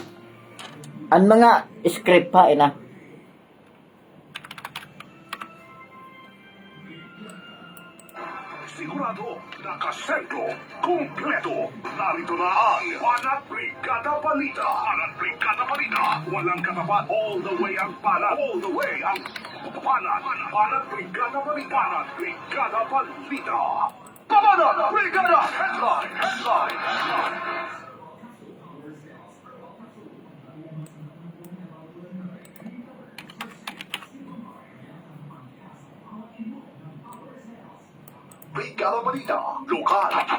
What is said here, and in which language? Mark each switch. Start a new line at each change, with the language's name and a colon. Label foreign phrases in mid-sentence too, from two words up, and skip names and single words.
Filipino: Ang mga script pa, ina. Sigurado, nakasentro, kumpleto. Narito na ang Panat Brigada Balita. Panat Brigada Balita. Walang katapat,
English: all the way
Filipino: ang panat.
English: All the way
Filipino: ang panat. Panat Brigada Balita. Panat Brigada Balita. Panat Brigada Headline. Brigada Balita. Lokal.